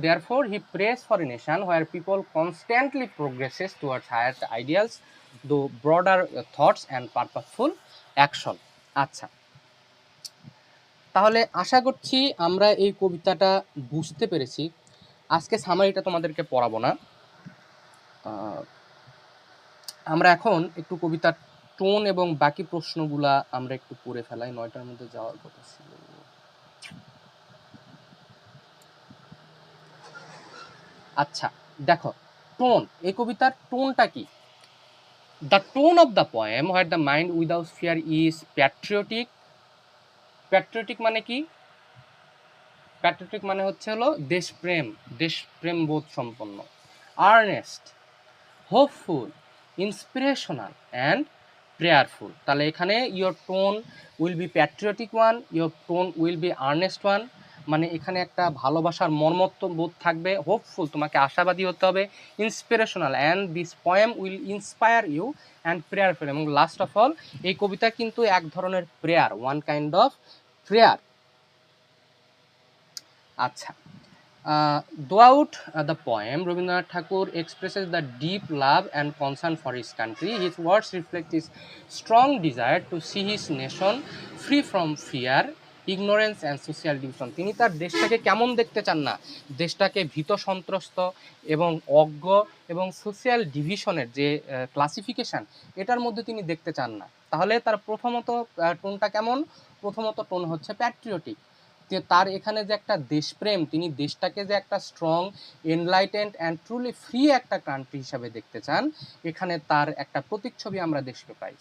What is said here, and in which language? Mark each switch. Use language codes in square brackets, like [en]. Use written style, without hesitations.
[en] Therefore, he prays for a nation where people constantly progresses towards higher ideals, though broader thoughts and purposeful action. [bn] আচ্ছা, তাহলে আশা করছি আমরা এই কবিতাটা বুঝতে পেরেছি। আজকে সামারিটা তোমাদেরকে পড়াবো না, আমরা এখন একটু কবিতার টোন এবং বাকি প্রশ্নগুলা আমরা একটু পড়ে ফেলাই, 9টার মধ্যে যাওয়ার কথা ছিল। আচ্ছা, দেখো টোন, এই কবিতার টোনটা কি? [en] The tone of the poem where the mind without fear is patriotic. [bn] Patriotic মানে কি? Patriotic মানে হচ্ছে হলো দেশপ্রেম বোধ সম্পন্ন, [en] earnest, hopeful, inspirational and prayerful. [bn] তাহলে এখানে [en] your tone will be patriotic one, your tone will be earnest one, [bn] মানে এখানে একটা ভালোবাসার মর্মত্ব বোধ থাকবে, হোপফুল, তোমাকে আশাবাদী হতে হবে, inspirational, [en] And this poem will inspire you and prayerful. [bn] এবং লাস্ট অফ অল, এই কবিতা কিন্তু এক ধরনের prayer, [en] One kind of prayer. আচ্ছা, throughout the poem, Rabindranath Tagore expresses the deep love and concern for his country. His words reflect his strong desire to see his nation free from fear, ignorance and social division. [bn] তিনি তার দেশটাকে কেমন দেখতে চান না, দেশটাকে ভীত সন্ত্রস্ত এবং অজ্ঞ এবং সোশ্যাল ডিভিশনের যে ক্লাসিফিকেশন, এটার মধ্যে তিনি দেখতে চান না। তাহলে তার প্রথমত টোনটা কেমন? প্রথমত টোন হচ্ছে প্যাট্রিয়টিক, যে তার এখানে যে একটা দেশপ্রেম, তিনি দেশটাকে যে একটা strong, enlightened and truly free একটা কান্ট্রি হিসাবে দেখতে চান, এখানে তার একটা প্রতিচ্ছবি আমরা দেখতে পাই।